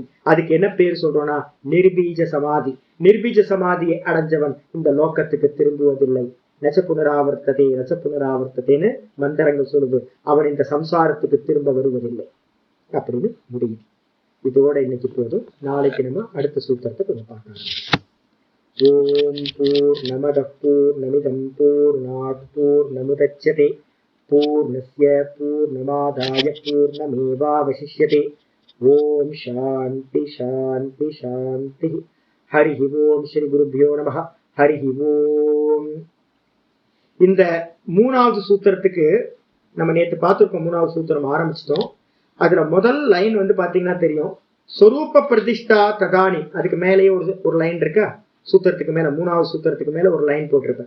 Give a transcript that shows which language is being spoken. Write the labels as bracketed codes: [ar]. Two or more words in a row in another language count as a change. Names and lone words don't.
[ta] அதுக்கு என்ன பேர் சொல்றோம்னா நிர்பீஜ சமாதி. நிர்பீஜ சமாதியை அடைஞ்சவன் இந்த லோகத்துக்கு திரும்புவதில்லை. [sa] न च पुनरावर्तते [ta] மந்திரங்கள் சொல்லுது. அவன் இந்த சம்சாரத்துக்கு திரும்ப வருவதில்லை அப்படின்னு முடியும். இதோட இன்னைக்கு போதும். நாளைக்கு நம்ம அடுத்த சூத்திரத்தை கொஞ்சம் பார்க்கலாம். [sa] ओम् पूर्णमदः पूर्णमिदं पूर्णात् पूर्णमुदच्यते पूर्णस्य पूर्णमादाय पूर्णमेवावशिष्यते. ओम् शान्ति शान्ति शान्ति. हरि ओम्. श्री गुरुभ्यो नमः. हरि ओम्. [ta] இந்த 3வது சூத்திரத்துக்கு நம்ம நேற்று பார்த்திருக்கோம். 3வது சூத்திரம் ஆரம்பிச்சிட்டோம். அதுல முதல் லைன் வந்து பாத்தீங்கன்னா தெரியும், [sa] स्वरूप प्रतिष्ठा तदानि. [ta] அதுக்கு மேலேயே ஒரு லைன் இருக்கா, சூத்திரத்துக்கு மேல 3வது சூத்திரத்துக்கு மேல ஒரு லைன் போட்டிருப்பேன்.